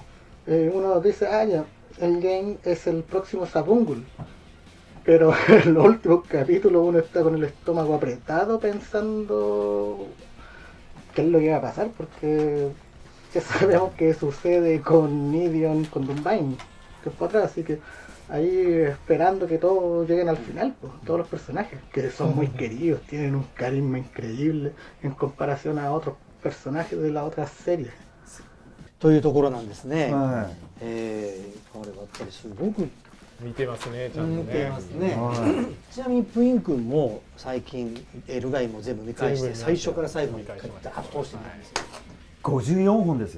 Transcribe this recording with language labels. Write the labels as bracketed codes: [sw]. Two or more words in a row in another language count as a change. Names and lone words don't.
[es] Uno dice, ya, el game es el próximo Sabungul, pero en los últimos capítulos uno está con el estómago apretado pensando qué es lo que va a pasar, porque ya sabemos que sucede con Nidion, con Doombind, que fue atrás, así que ahí esperando que todos lleguen al final, pues, todos los personajes, que son muy queridos, tienen un carisma increíble en comparación a otros personajes de la otra serie. [ja] というところなんですね。はこれはやっぱりすごく見てますね、ちゃんとね。見てますね。ちなみにプイン君も最近エルガイも全部見返して最初から最後までダーッと通してみたんですよ。 54本ですよ。